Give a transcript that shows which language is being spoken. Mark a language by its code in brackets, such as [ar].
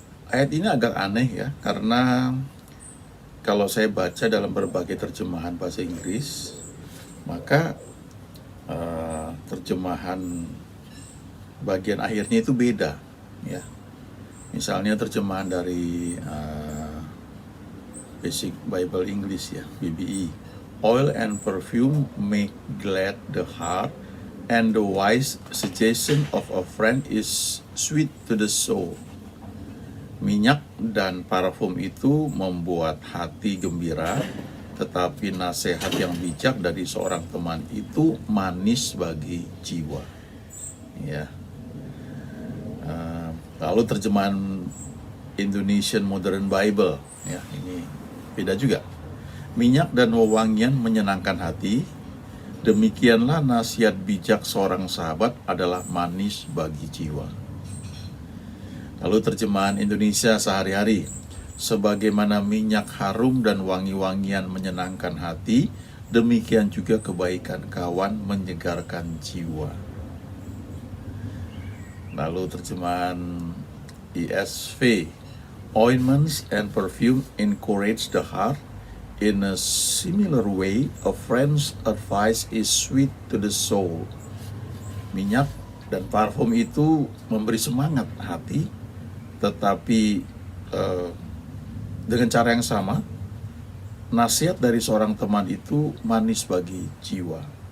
[id] Ayat ini agak aneh ya, karena kalau saya baca dalam berbagai terjemahan bahasa Inggris, maka terjemahan bagian akhirnya itu beda ya. Misalnya terjemahan dari Basic Bible English ya, BBE. [en] Oil and perfume make glad the heart, and the wise suggestion of a friend is sweet to the soul. [id] Minyak dan parfum itu membuat hati gembira, tetapi nasihat yang bijak dari seorang teman itu manis bagi jiwa. Ya. Lalu terjemahan Indonesian Modern Bible, ya ini beda juga. Minyak dan wewangian menyenangkan hati, demikianlah nasihat bijak seorang sahabat adalah manis bagi jiwa. Lalu terjemahan Indonesia sehari-hari, sebagaimana minyak harum dan wangi-wangian menyenangkan hati, demikian juga kebaikan kawan menyegarkan jiwa. Lalu terjemahan [en] ESV, ointments and perfume encourage the heart. In a similar way, a friend's advice is sweet to the soul. [id] Minyak dan parfum itu memberi semangat hati, tetapi dengan cara yang sama, nasihat dari seorang teman itu manis bagi jiwa.